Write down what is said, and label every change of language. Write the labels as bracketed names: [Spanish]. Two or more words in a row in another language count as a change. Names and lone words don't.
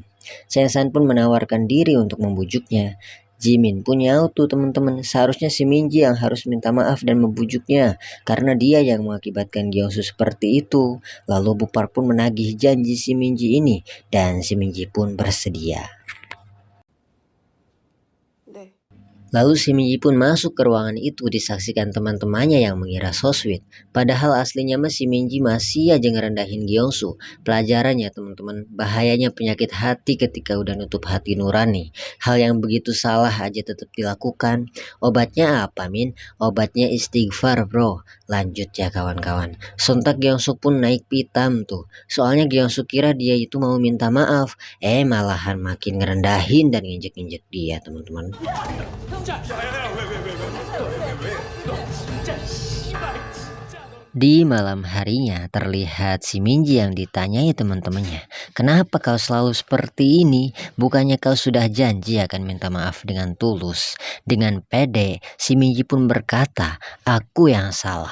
[Indonesian] Changsan pun menawarkan diri untuk membujuknya. Jimin pun nyaut tuh teman-teman, seharusnya si Minji yang harus minta maaf dan membujuknya karena dia yang mengakibatkan Gyeongsu seperti itu. Lalu Bupar pun menagih janji si Minji ini dan si Minji pun bersedia. Lalu si Minji pun masuk ke ruangan itu disaksikan teman-temannya yang mengira [English] so sweet. [Indonesian] Padahal aslinya si Minji masih aja ngerendahin Gyeongsu. Pelajarannya teman-teman, bahayanya penyakit hati ketika udah nutup hati nurani. Hal yang begitu salah aja tetap dilakukan. Obatnya apa Min? Obatnya istighfar bro. Lanjut ya kawan-kawan. Sontak Gyeongsu pun naik pitam tuh. Soalnya Gyeongsu kira dia itu mau minta maaf. Malahan makin ngerendahin dan nginjek-injek dia teman-teman. [Korean] 자, 야야야 왜? [Indonesian] Di malam harinya terlihat si Minji yang ditanyai teman-temannya, "Kenapa kau selalu seperti ini? Bukannya kau sudah janji akan minta maaf dengan tulus?" Dengan pede, si Minji pun berkata, "Aku yang salah.